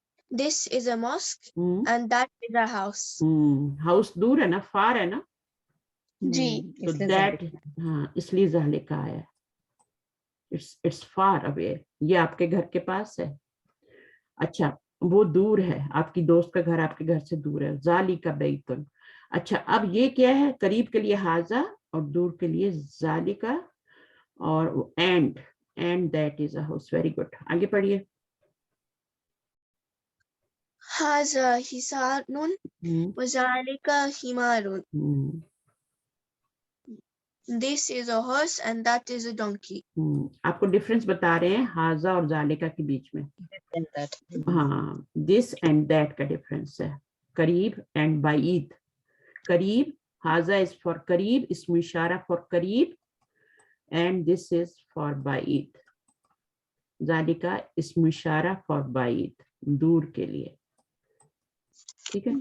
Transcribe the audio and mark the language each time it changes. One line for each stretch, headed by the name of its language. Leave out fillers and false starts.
English: This is a mosque and that is a house.
Hindi: House दूर है ना, फार है ना, जी, तो दैट, हाँ इसलिए जालिका आया,
English: it's far away,
Hindi: ये आपके घर के पास है, अच्छा वो दूर है, आपकी दोस्त का घर आपके घर से दूर है,
Arabic: जालिका बैतुन।
Hindi: अच्छा अब ये क्या है, करीब के लिए हाजा और दूर के लिए जालिका, और
English: and that is a house, very good,
Hindi: आगे पढ़िए।
Arabic: हाजा हिसानुन व जालिका हिमारुन।
English: This is a horse and that is a donkey.
Hindi: आपको डिफरेंस बता रहे हैं हाजा और जालिका के बीच में, हाँ दिस एंड दैट का डिफरेंस है, करीब एंड बाईद, करीब, हाजा इज फॉर करीब, इसमें इशारा फॉर करीब, एंड दिस इज फॉर बाईद, जालिका इसमें इशारा फॉर बाईद, दूर के लिए, ठीक है।